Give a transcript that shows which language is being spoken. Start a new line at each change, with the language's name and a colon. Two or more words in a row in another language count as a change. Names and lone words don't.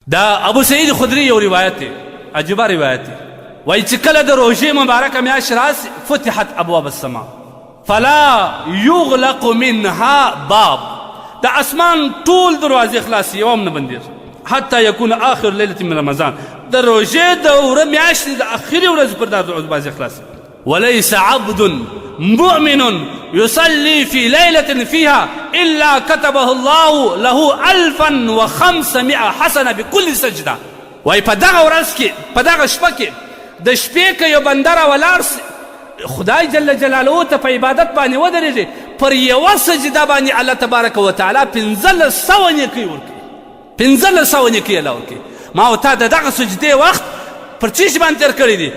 Pashto: دا ابو سعید خدری یو روایت دی، عجیبه روایت دی. وایي چې کله د روژې مبارکه میاشت راسي
Arabic: فتحت ابواب السما فلا یغلق منها باب،
Pashto: د اسمان ټول دروازې خلاصې یو هم نه بندېږي
Arabic: حتی یکون آخر لیلة من رمضان،
Pashto: د روژې د میاشتې د اخرې ورځې پر دا دروازې خلاصې.
Arabic: وليس عبد مؤمن يصلي في ليلة فيها إلا كتبه الله له 1500 حسنة بكل سجدة.
Pashto: وای په دغه ورځ کې په دغه شپه کې د شپې که یو بنده راولاړ سي خدای
Arabic: جل جلاله
Pashto: ته په عبادت باندې ودرېږي، پر یوه سجده باندې الله
Arabic: تبارک وتعالی
Pashto: 1500 نیکۍ ورکوي، 1500 نیکۍ الله ورکوي. ما او تا د دغه سجدې وخت پر چیش باندې تېر کړی دي.